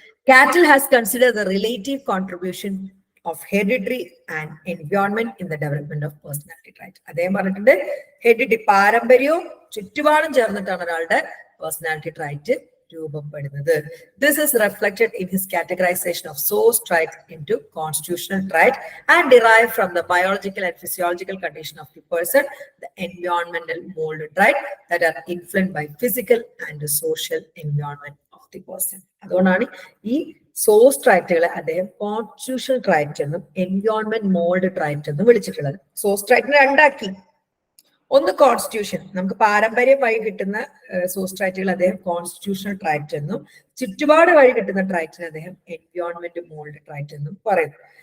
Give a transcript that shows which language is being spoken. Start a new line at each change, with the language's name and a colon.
English: Cattell has consider the relative contribution of heredity and environment in the development of personality trait.
Malayalam: അദ്ദേഹം പറഞ്ഞിട്ടുണ്ട് hereditary, പാരമ്പര്യവും ചുറ്റുപാടും ചേർന്നിട്ടാണ് ഒരാളുടെ പേഴ്സണാലിറ്റി ട്രൈറ്റ് രൂപപ്പെടുന്നത്.
English: This is reflected in his categorization of source traits into constitutional trait and derived from the biological and physiological condition of the person, the environmental mold trait that are influenced by physical and social environment of the person.
Malayalam: അതുകൊണ്ടാണ് ഈ source ട്രൈറ്റുകളെ അദ്ദേഹം constitutional trait എന്നും environment mould trait എന്നും വിളിച്ചിട്ടുള്ളത്. Source ട്രൈറ്റിനെ രണ്ടാക്കി. ഒന്ന് constitution, നമുക്ക് പാരമ്പര്യം വഴി കിട്ടുന്ന സോഴ്സ് ട്രൈറ്റുകൾ അദ്ദേഹം കോൺസ്റ്റിറ്റ്യൂഷണൽ ട്രൈറ്റ് എന്നും, ചുറ്റുപാട് വഴി കിട്ടുന്ന ട്രൈറ്റിന് അദ്ദേഹം എൻവയോൺമെന്റ് മോൾഡ് ട്രൈറ്റ് എന്നും പറയുന്നു.